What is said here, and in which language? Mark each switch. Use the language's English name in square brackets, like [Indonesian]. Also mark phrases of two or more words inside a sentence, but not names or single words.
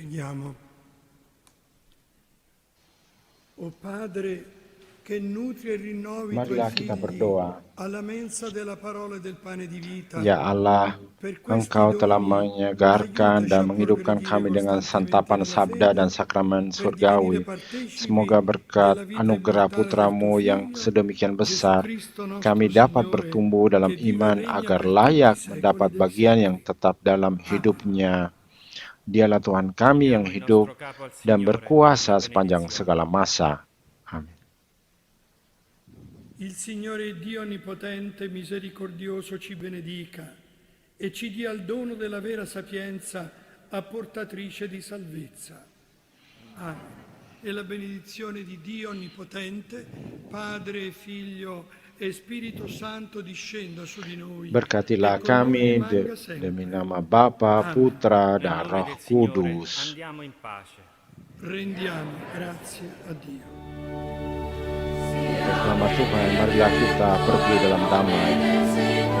[Italian] Preghiamo. O Padre, che nutri e rinnovi i tuoi [Indonesian] Marilah kita [Italian] figli [Indonesian] berdoa. [Italian] alla mensa della parola e del pane di vita. [Indonesian] Ya Allah, [Italian] Per questi [Indonesian] Engkau telah [Italian] doni, [Indonesian] menyegarkan [Italian] aiutaci a [Indonesian] dan menghidupkan [Italian] progredire [Indonesian] kami dengan [Italian] costantemente [Indonesian] santapan [Italian] nella [Indonesian] sabda dan [Italian] fede, [Indonesian] sakramen [Italian] per divenire [Indonesian] surgawi. [Italian] partecipi [Indonesian] Semoga berkat [Italian] della vita [Indonesian] anugerah [Italian] immortale del tuo [Indonesian] putramu yang [Italian] Figlio, [Indonesian] sedemikian [Italian] Gesù [Indonesian] besar, [Italian] Cristo nostro [Indonesian] kami dapat [Italian] Signore, [Indonesian] bertumbuh dalam [Italian] che vive e [Indonesian] iman [Italian] regna [Indonesian] agar [Italian] per tutti i [Indonesian] layak [Italian] secoli [Indonesian] mendapat [Italian] dei [Indonesian] bagian yang [Italian] secoli. [Indonesian] tetap dalam [Italian] Amen. [Indonesian] hidupnya. Dialah Tuhan kami yang [Italian] Diamo il [Indonesian] hidup [Italian] nostro capo al [Indonesian] dan [Italian] Signore, [Indonesian] berkuasa [Italian] la [Indonesian] sepanjang [Italian] benedizione. [Indonesian] segala masa. Amin. [Italian] Il Signore Dio Onnipotente, misericordioso, ci benedica e ci dia il dono della vera sapienza, apportatrice di salvezza. Amen. E la benedizione di Dio Onnipotente, Padre, Figlio e Spirito Santo discenda su di noi [Indonesian] Berkatilah [Italian] e con noi [Indonesian] kami [Italian] rimanga [Indonesian] demi [Italian] sempre. [Indonesian] nama Bapa, [Italian] Amen. [Indonesian] Putra, [Italian] Nel [Indonesian] dan [Italian] nome [Indonesian] Roh [Italian] del Signore [Indonesian] Kudus. [Italian] andiamo in pace. Rendiamo grazie a Dio. [Indonesian] Atas nama Tuhan, marilah kita pergi dalam damai.